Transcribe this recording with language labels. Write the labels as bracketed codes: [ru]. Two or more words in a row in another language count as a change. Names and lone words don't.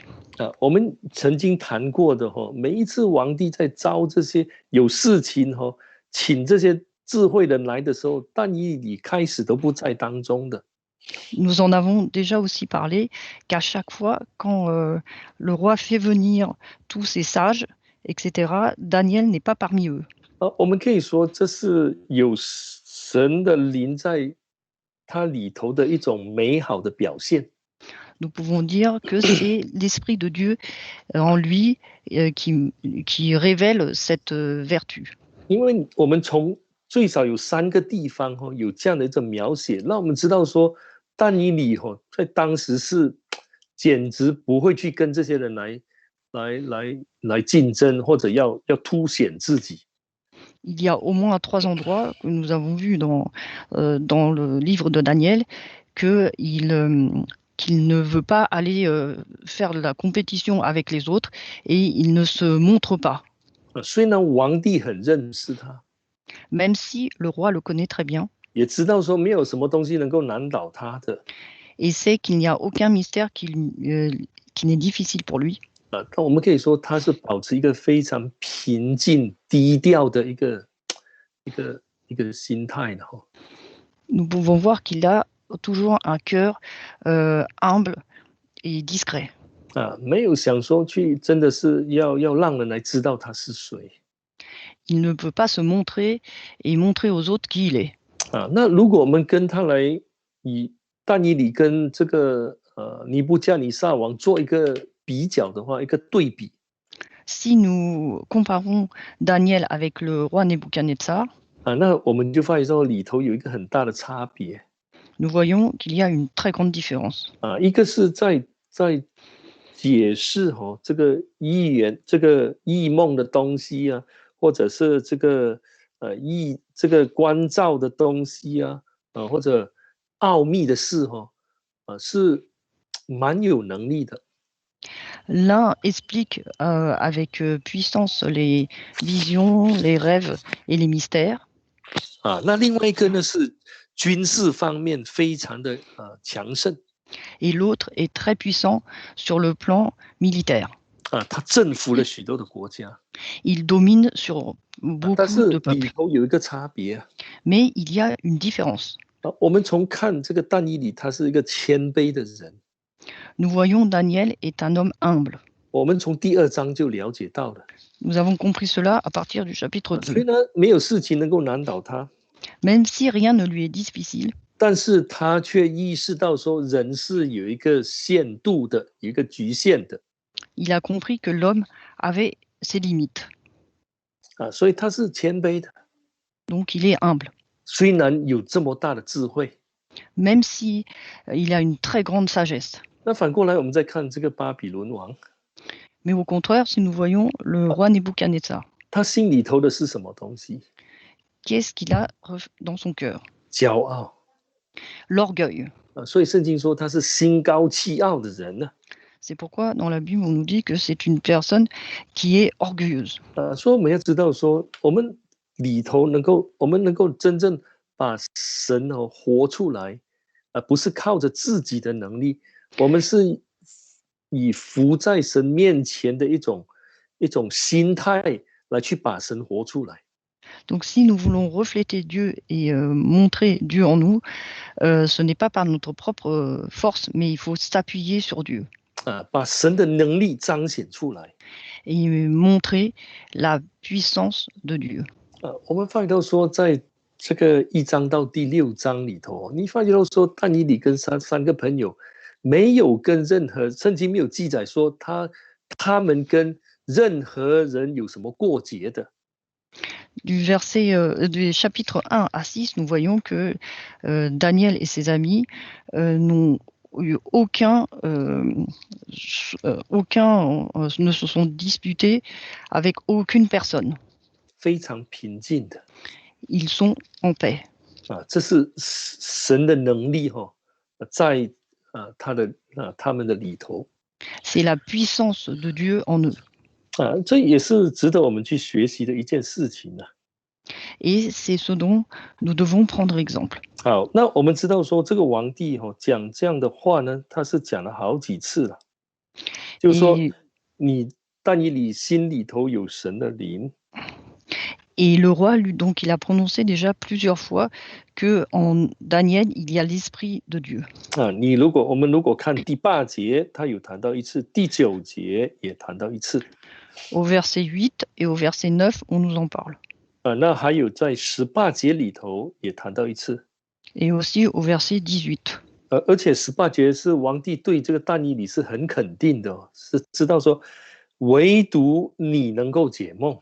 [zh] 我们曾经谈过的每一次皇帝在招这些有事情请这些智慧人来的时候，但以理开始都不在当中的。 [fr] Nous en avons déjà aussi parlé, qu'à chaque fois, quand le roi fait venir tous ces sages, etc., Daniel n'est pas parmi eux. [zh] 我们可以说这是有神的灵在他里头的一种美好的表现。 [fr] Nous pouvons dire que c'est l'Esprit de Dieu en lui qui révèle cette vertu. [zh] 因为我们从最少有3个地方有这样的一种描写，让我们知道说，但以理在当时是简直不会去跟这些人来竞争，或者要凸显自己。 [fr] Il y a au moins 3 endroits que nous avons vus dans le livre de Daniel qu'il ne veut pas aller faire de la compétition avec les autres et il ne se montre pas. [zh] 虽然皇帝很认识他， [fr] Même si le roi le connaît très bien [zh] 也知道说没有什么东西能够难倒他的， [fr] et sait qu'il n'y a aucun mystère qui n'est difficile pour lui. [zh] 但我们可以说他是保持一个非常平静低调的一个心态的。 [fr] Nous pouvons voir qu'il a toujours un cœur humble et discret. [zh] 没有想说去真的是要让人来知道他是谁。 [fr] Il ne peut pas se montrer et montrer aux autres qui il est. [zh] 那如果我们跟他来以但以理跟这个尼布加尼撒王做一个比较的话，一个对比。 [fr] Si nous comparons Daniel avec le roi Nebuchadnezzar, [zh] 那我们就发现说里头有一个很大的差别。 [fr] nous voyons qu'il y a une très grande différence. [zh] 一个是在解释这个异梦的东西或者是这个关照的东西或者奥秘的事是蛮有能力的。 [fr] L'un explique avec puissance les visions, les rêves et les mystères. [zh] 那另外一个呢是军事方面非常的强盛。 [fr] Et l'autre est très puissant sur le plan militaire. [zh] 他征服了许多的国家。 [fr] Il domine sur [zh] 但 [fr] beaucoup [zh] 是 [fr] de [zh] 里 [fr] peuples. [zh] 头有一个差别 [fr] Mais il y a une différence. [zh] 我们从看这个但以理，他是一个谦卑的人。 [fr] Nous voyons Daniel est un homme humble. [zh] 我们从第2章就了解到了， [fr] Nous avons compris cela à partir du chapitre [zh] 虽 [fr] 2. [zh] 然没有事情能够难倒他， [fr] Même si rien ne lui est difficile, [zh] 但是他却意识到说，人是有一个限度的，有一个局限的。 [fr] il a compris que l'homme avait ses limites. [zh] 所以他是谦卑的。 [fr] Donc il est humble. [zh] 虽然有这么大的智慧， [fr] Même si il a une très grande sagesse. [zh] 那反过来我们再看这个巴比伦王， [fr] Mais au contraire, si nous voyons le roi Nebuchadnezzar, [zh] 他心里头的是什么东西？ [fr] qu'est-ce qu'il a dans son cœur? [zh] 骄傲。 [fr] L'orgueil. [zh] 所以圣经说他是心高气傲的人呢。 [fr] C'est pourquoi dans la Bible on nous dit que c'est une personne qui est orgueilleuse. [zh] 所以我们要知道说，我们里头我们能够真正把神活出来，不是靠着自己的能力，我们是以服在神面前的一种心态来去把神活出来。 [fr] Donc si nous voulons refléter Dieu et montrer Dieu en nous, ce n'est pas par notre propre force, mais il faut s'appuyer sur Dieu. [zh] 把神的能力彰显出来。 [fr] Et montrer la puissance de Dieu. [zh] 我们发觉到说，在这个1章到第6章里头，你发觉到说，但以理跟三个朋友没有跟任何，圣经没有记载说他们跟任何人有什么过节的。 [fr] Du chapitre 1 à 6, nous voyons que Daniel et ses amis n'ont eu ne se sont disputés avec aucune personne. [zh] 非常平静的。 [fr] Ils sont en paix. [zh] 这是神的能力在他们的里头。 [fr] C'est la puissance de Dieu en eux. [zh] 这也是值得我们去学习的一件事情呢。 [fr] Et c'est ce dont nous devons prendre exemple. [zh] 好，那我们知道说这个皇帝讲这样的话呢，他是讲了好几次了，就是说你但以理心里头有神的灵。 [fr] Et le roi, lui, donc, il a prononcé déjà plusieurs fois que en Daniel, il y a l'esprit de Dieu. [zh] 我们如果看第8节，他有谈到一次，第9节也谈到一次。 [fr] Au verset 8 et au verset 9, on nous en parle. [zh] 那还有在18节里头也谈到一次。 [fr] Et aussi au verset 18. [zh] 而且18节是皇帝对这个但以理是很肯定的，是知道说，唯独你能够解梦。